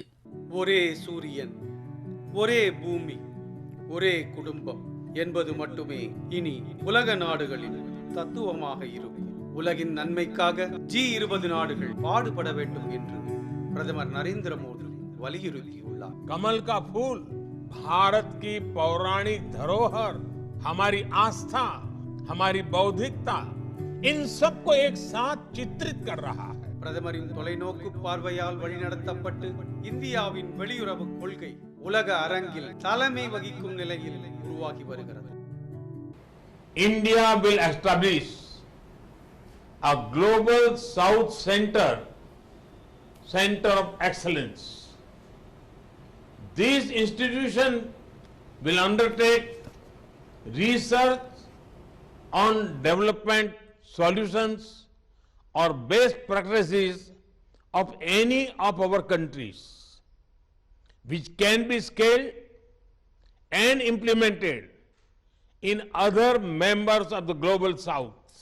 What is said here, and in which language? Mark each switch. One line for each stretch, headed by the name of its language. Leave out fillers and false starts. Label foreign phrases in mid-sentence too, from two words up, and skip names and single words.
Tamil: ஒரே சூரியன், ஒரே பூமி, ஒரே குடும்பம் என்பது மட்டுமே இனி உலக நாடுகளின் தத்துவமாக இருக்கும். உலகின் நன்மைக்காக G20 நாடுகள் பாடுபட வேண்டும் என்று பிரதமர் நரேந்திர மோடி வலியுறுத்தியுள்ளார்.
Hindi: कमल का फूल भारत की पौराणिक धरोहर, हमारी आस्था, हमारी बौद्धिकता, इन सबको एक साथ चित्रित कर रहा है.
Tamil: பிரதமரின் தொலைநோக்கு பார்வையால் வழிநடத்தப்பட்டு இந்தியாவின் வெளியுறவு கொள்கை உலக அரங்கில் தலைமை வகிக்கும் நிலையில் உருவாகி வருகிறது.
English: India will establish a global South center of excellence. This institution will undertake research on development solutions or best practices of any of our countries, which can be scaled and implemented in other members of the global south.